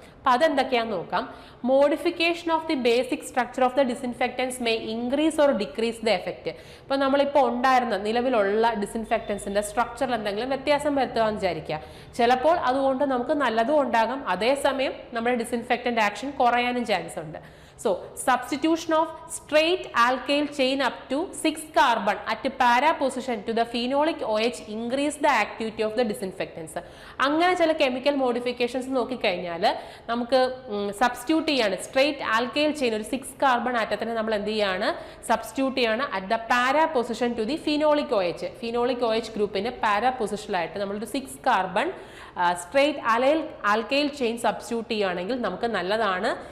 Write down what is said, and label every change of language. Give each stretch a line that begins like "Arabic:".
Malayalam: അപ്പം അതെന്തൊക്കെയാണെന്ന് നോക്കാം.
English: Modification of the basic structure of the disinfectants may increase or decrease the effect.
Malayalam: ഇപ്പം നമ്മളിപ്പോൾ ഉണ്ടായിരുന്ന നിലവിലുള്ള ഡിസിൻഫെക്റ്റൻസിന്റെ സ്ട്രക്ചറിൽ എന്തെങ്കിലും വ്യത്യാസം വരുത്തുകയെന്ന് വിചാരിക്കുക. ചിലപ്പോൾ അതുകൊണ്ട് നമുക്ക് നല്ലതും ഉണ്ടാകും, അതേസമയം നമ്മുടെ ഡിസിൻഫെക്റ്റന്റ് ആക്ഷൻ കുറയാനും ചാൻസ് ഉണ്ട്.
English: So, substitution of straight alkyl chain up to 6 carbon at para position to the phenolic OH increase the activity of the disinfectants.
Malayalam: അങ്ങനെ ചില കെമിക്കൽ മോഡിഫിക്കേഷൻസ് നോക്കിക്കഴിഞ്ഞാൽ നമുക്ക് സബ്സ്റ്റിറ്റ്യൂട്ട് ചെയ്യാണ് സ്ട്രേറ്റ് ആൽക്കൈൽ ചെയിൻ, ഒരു 6 carbon ആറ്റത്തിനെ നമ്മൾ എന്ത് ചെയ്യാണ്, സബ്സ്റ്റിറ്റ്യൂട്ട് ചെയ്യാണ്
English: At the para position to the phenolic OH.
Malayalam: Phenolic OH ഗ്രൂപ്പിന്റെ പാരാ പൊസിഷനിലായിട്ട് നമ്മളൊരു 6 carbon straight alkyl chain substitute ചെയ്യുകയാണെങ്കിൽ നമുക്ക് നല്ലതാണ്.